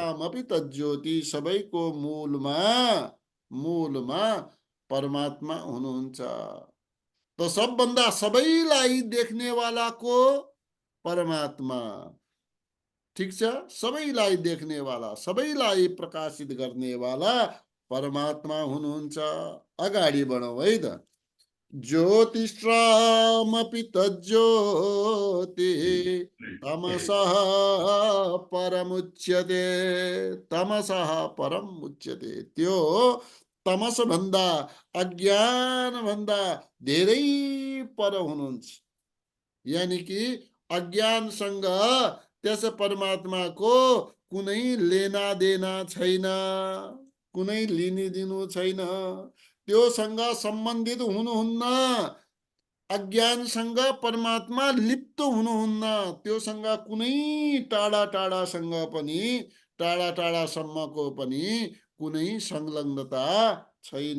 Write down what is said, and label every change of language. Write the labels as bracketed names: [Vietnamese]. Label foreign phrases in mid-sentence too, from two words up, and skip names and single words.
[Sanskrit] ज्योतिषामपि तज्ज्योति, [Nepali] सबैको मूलमा, मूलमा परमात्मा हुनुहुन्छ। तो सबभन्दा सबैलाई देख्नेवाला को परमात्मा। ठिक छ, सबैलाई देख्नेवाला, सबैलाई प्रकाशित गर्नेवाला परमात्मा हुनुहुन्छ। अगाडि बढौँ है त। [Sanskrit] ज्योतिषामपि तज्ज्योति तमसः परमुच्यते। तमसः परम उच्यते। [Nepali] त्यो तमस भन्दा, अज्ञान भन्दा धेरै पर हुनुहुन्छ। यानी कि अज्ञानसँग त्यस परमात्माको कुनै [Hindi] लेना देना [Nepali] छैन, कुनै लिने दिनु छैन। त्योसँग सम्बन्धित हुनुहुन्न। अज्ञानसँग परमात्मा लिप्त हुनुहुन्न। त्योसँग कुनै टाढा टाढासँग पनि, टाढा टाढासम्मको पनि कुनै संलग्नता छैन।